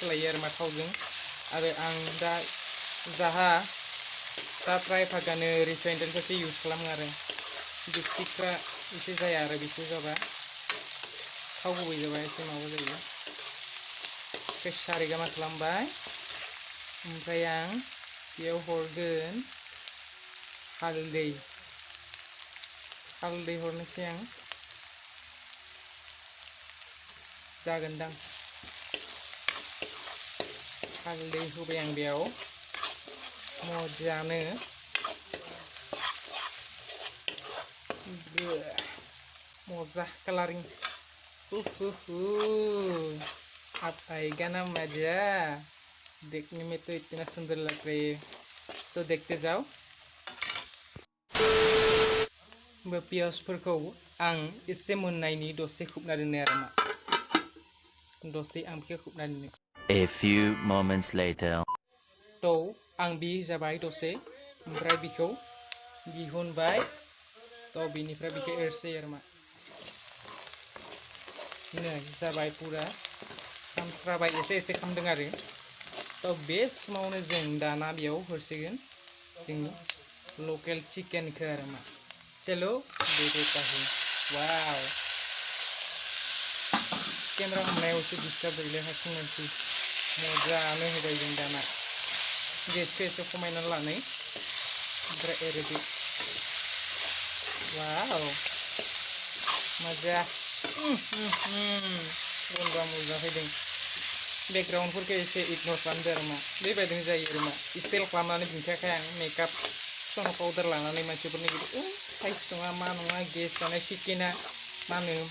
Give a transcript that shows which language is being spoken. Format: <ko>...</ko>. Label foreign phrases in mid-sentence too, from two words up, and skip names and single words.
<brx>लायो आरो मा थावजों आरो आं दा जाहा दा फ्राय फागानो रिफाइनफोरखौ इउज खालामो आरो बिस्किटफ्रा एसे जाया आरो बिसोर जाबा थाव गुबै जाबा एसे माबा जायो सारिगा मा खालामबाय ओमफ्राय आं बेयाव हरगोन हालदै हरनोसै आं जागोनदां हालदै होबाय आं बेयाव मोजाङै मोजा कलरिंग</brx> <hi>अब आएगा ना मजा देखने में तो इतना सुंदर लग रही है तो देखते जाओ</hi> <brx>पियासफोरखौ आं एसे मोननायनि दसे खोबना दोनो</brx> <hi>आरो मा दसे आं बेखौ खोबना दोनो</hi> <en>A few moments later</en> <brx>तो आं बि जाबाय दसे ओमफ्राय बिखौ दिहुनबाय तो बिनिफ्राय बिखौ एरसै आरो मा नै जाबाय पुरा खामस्राबाय एसे खामदों आरो तो बे समावनो जों दाना बेयाव हरसिगोन जोंनि लकेल चिकेनखौ आरो मा</brx> <hi>चलो देखते हैं</hi> <brx>वाव केमेरा हमनायावसो डिस्टार्ब जायोलै हारसिं मानसि मोजाङै होबाय जों दाना गेसखौ एसे खमायनानै लानै ओमफ्राय एरदो वाव मजा गन्दा मोजां फैदों बेकग्राउन्डफोरखौ एसे इगनर खालामदो आरो मा बेबायदिनो जायो आरो मा स्टाइल खालामनानै दिन्थियाखै आं मेकआप सना पाउडार लानानै मानसिफोरनि बिदि साइज नङा मा नङा गेस जानाय चिकेना मा होनो</brx>